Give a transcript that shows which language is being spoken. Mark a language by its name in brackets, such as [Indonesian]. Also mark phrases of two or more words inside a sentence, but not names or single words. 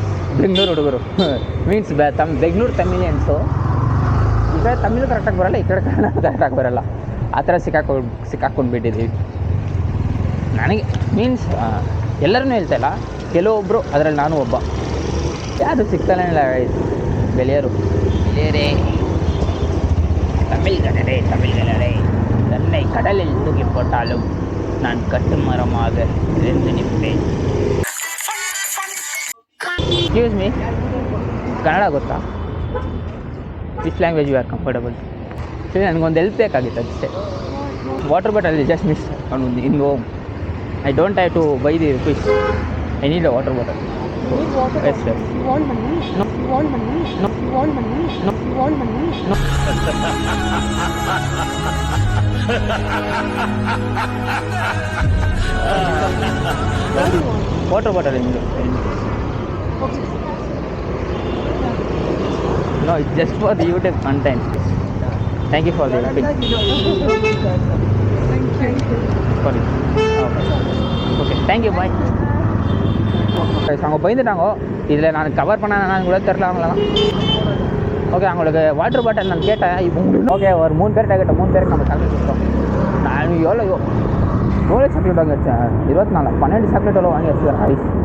[Kannada] ಬೆಂಗಳೂರು ಹುಡುಗರು ಮೀನ್ಸ್ ಬೆಂಗಳೂರು ತಮಿಳಿಯನ್ಸು. ಈ ಕಡೆ ತಮಿಳು ಕರೆಕ್ಟಾಗಿ ಬರೋಲ್ಲ, ಈ ಕಡೆ ಕನ್ನಡ ಕರೆಕ್ಟಾಗಿ ಬರೋಲ್ಲ. ಆ ಥರ ಸಿಕ್ಕಾಕೊಂಡು ಬಿಟ್ಟಿದ್ದೀವಿ. ನನಗೆ ಮೀನ್ಸ್ ಎಲ್ಲರೂ ಹೇಳ್ತಾಯಿಲ್ಲ, ಕೆಲವೊಬ್ಬರು, ಅದರಲ್ಲಿ ನಾನು ಒಬ್ಬ. ಯಾರು ಸಿಗ್ತಾನೇ ಇಲ್ಲ ಗೈಸ್. ಗೆಳೆಯರೇ, [Tamil] தமிழ்களே தன்னை கடலில் தூக்கி போட்டாலும் நான் கட்டுமரமாக இருந்து நிற்பேன். [English] Excuse me, [Kannada] ಕನ್ನಡ ಗೊತ್ತಾ? [English] Which language you are comfortable? [Kannada] ಸರಿ, ನನಗೊಂದು ಹೆಲ್ಪ್ ಬೇಕಾಗಿತ್ತು ಅಷ್ಟೇ. [English] Water bottle just miss in home. I don't have to buy the fish. I need a water bottle. Yes, sir. You want money? No. You want money? No. You want money? No. You want money? No. Water bottle in Okay. No, it's just for the YouTube content. Thank you for the help. Thank you. Sorry. Okay. Thank you. Bye. [Tamil] அவங்க பயந்துட்டாங்க. இதில் நான் கவர் பண்ணான்னு கூட தெரில அவங்களெல்லாம். ஓகே, அவங்களுக்கு [English] water bottle [Tamil] நான் கேட்டேன். இப்போ ஓகே, ஒரு 3 பேர்கிட்ட கேட்டேன். 3 பேருக்கு நம்ம சாக்லேட் கொடுத்தோம். நான் எவ்வளோ சாக்லேட் வாங்கி வச்சேன்? 24 12 சாக்லேட் எவ்வளோ வாங்கி வச்சுக்கிறேன்.